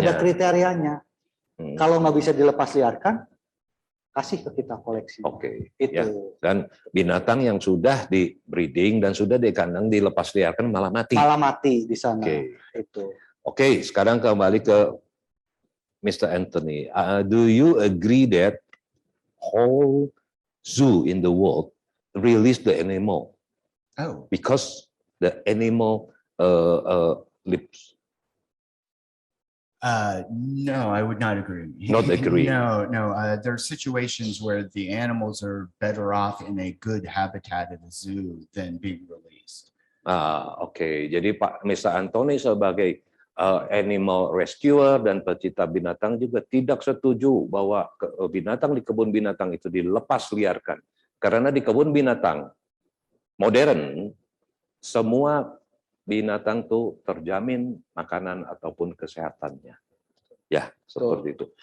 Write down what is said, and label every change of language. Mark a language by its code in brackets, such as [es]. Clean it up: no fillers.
[id] Ada kriterianya. Kalau nggak bisa dilepas liarkan, kasih ke kita koleksi. Itu. Ya. Dan binatang yang sudah di breeding dan sudah di kandang dilepas liarkan malah mati. Malah mati di sana. Itu. Oke, sekarang kembali ke Mr. Anthony. [en] Do you agree that whole zoo in the world release the animal? Oh, Because the animal lives. No, I would not agree. Not agree. No. There are situations where the animals are better off in a good habitat at a zoo than being released. [id] Oke. Jadi Pak Mr. Anthony sebagai animal rescuer dan pecinta binatang juga tidak setuju bahwa binatang di kebun binatang itu dilepas liarkan. Karena di kebun binatang modern, semua binatang tuh terjamin makanan ataupun kesehatannya. Ya, seperti itu.